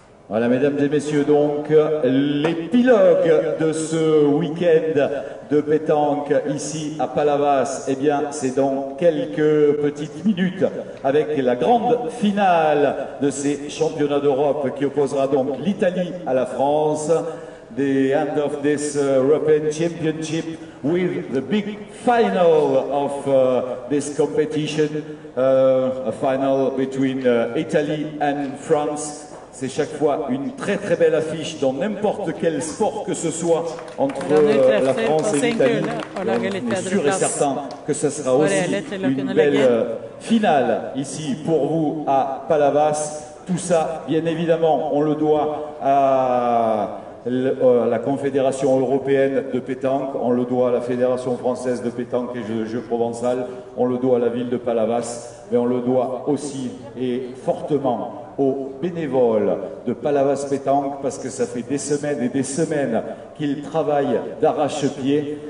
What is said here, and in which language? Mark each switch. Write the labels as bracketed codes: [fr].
[fr] Voilà, mesdames et messieurs, donc l'épilogue de ce week-end de pétanque ici à Palavas, eh bien, c'est dans quelques petites minutes avec la grande finale de ces championnats d'Europe qui opposera donc l'Italie à la France. [en] The end of this European Championship with the big final of this competition, a final between Italy and France. [fr] C'est chaque fois une très très belle affiche dans n'importe quel sport que ce soit entre la France et l'Italie. On est sûr et certain que ce sera aussi une belle finale ici pour vous à Palavas. Tout ça, bien évidemment, on le doit à la Confédération européenne de pétanque, on le doit à la Fédération française de pétanque et de jeux provençal, on le doit à la ville de Palavas, mais on le doit aussi et fortement aux bénévoles de Palavas Pétanque parce que ça fait des semaines et des semaines qu'ils travaillent d'arrache-pied.